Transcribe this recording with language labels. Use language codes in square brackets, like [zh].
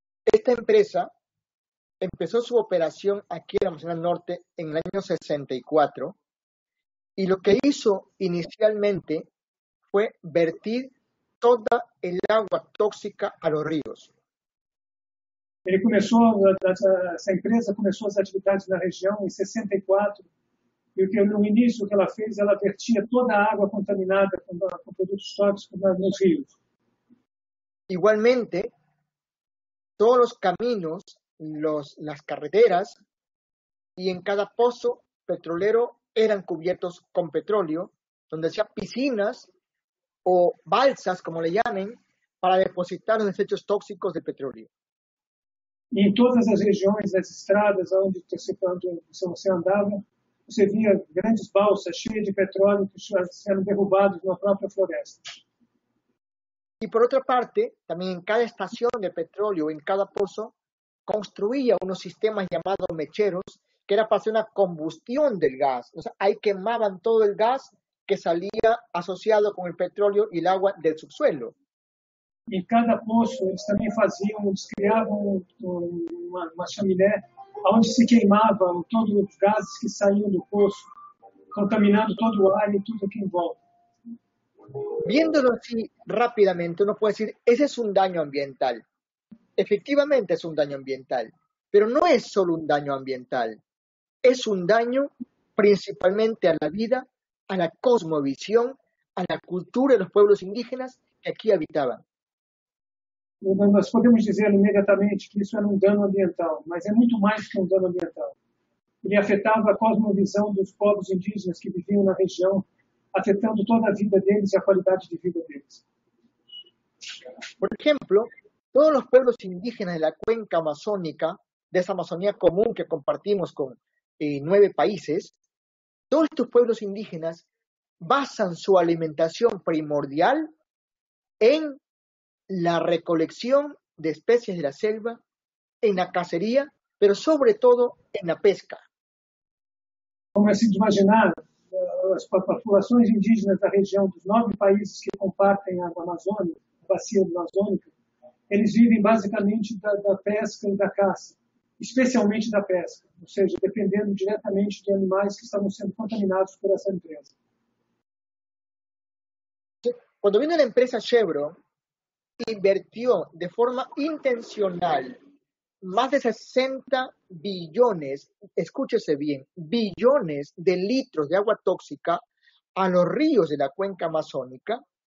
[es] Esta empresa empezó su operación aquí en la Amazonía Norte en el año 64 y lo que hizo inicialmente fue vertir toda el agua tóxica a los ríos. [pt] Essa empresa começou as atividades na região em 64 e no início o que ela fez, ela vertia toda a água contaminada com produtos tóxicos nos rios. [es] Igualmente, todos los caminos, las carreteras y en cada pozo petrolero eran cubiertos con petróleo, donde hacía piscinas o balsas, como le llamen, para depositar los desechos tóxicos de petróleo. [pt] E em todas as regiões, as estradas onde você andava, você via grandes balsas cheias de petróleo que eram derrubados na própria floresta. [es] Y por otra parte, también en cada estación de petróleo, en cada pozo, construía unos sistemas llamados mecheros, que era para hacer una combustión del gas. O sea, ahí quemaban todo el gas que salía asociado con el petróleo y el agua del subsuelo. [pt] Em cada poço, eles também criavam uma chaminé onde se queimavam todos os gases que saíam do poço, contaminando todo o ar e tudo aqui em volta. [es] Viéndolo así rápidamente, uno puede decir, ese es un daño ambiental. Efectivamente es un daño ambiental, pero no es solo un daño ambiental, es un daño principalmente a la vida, a la cosmovisión, a la cultura de los pueblos indígenas que aquí habitaban. [pt] Nós podemos dizer imediatamente que isso era um dano ambiental, mas é muito mais que um dano ambiental. Ele afetava a cosmovisão dos povos indígenas que viviam na região, afetando toda a vida deles e a qualidade de vida deles. [es] Por ejemplo, todos los pueblos indígenas de la cuenca amazónica, de esa Amazonía común que compartimos con 9 países, todos estos pueblos indígenas basan su alimentación primordial en la recolección de especies de la selva, en la cacería, pero sobre todo en la pesca. [pt] Como é se imaginar, as populações indígenas da região dos 9 países que compartem a Amazônia, a bacia amazônica, eles vivem basicamente da pesca e da caça, especialmente da pesca, ou seja, dependendo diretamente de animais que estavam sendo contaminados por essa empresa. [es] Cuando vino la empresa Chevron, invirtió de forma intencional más de 60 billones, escúchese bien, billones de litros de agua tóxica a los ríos de la cuenca amazónica.